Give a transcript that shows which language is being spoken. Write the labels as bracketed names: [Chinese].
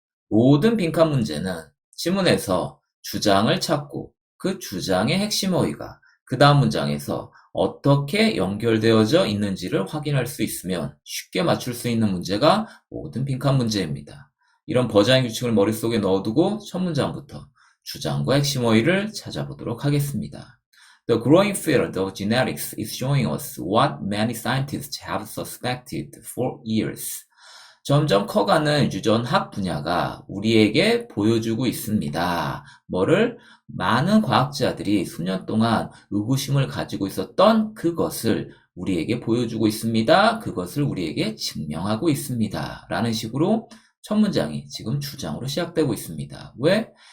[Korean] 모든 빈칸 문제는 지문에서 주장을 찾고 그 주장의 핵심 어휘가 그 다음 문장에서 어떻게 연결되어져 있는지를 확인할 수 있으면 쉽게 맞출 수 있는 문제가 모든 빈칸 문제입니다. 이런 버자잉 규칙을 머릿속에 넣어두고 첫 문장부터 주장과 핵심 어휘를 찾아보도록 하겠습니다. [English] The growing field of genetics is showing us what many scientists have suspected for years. [Korean] 점점 커가는 유전학 분야가 우리에게 보여주고 있습니다. 뭐를? 많은 과학자들이 수년 동안 의구심을 가지고 있었던 그것을 우리에게 보여주고 있습니다. 그것을 우리에게 증명하고 있습니다. 라는 식으로 첫 문장이 지금 주장으로 시작되고 있습니다. 왜?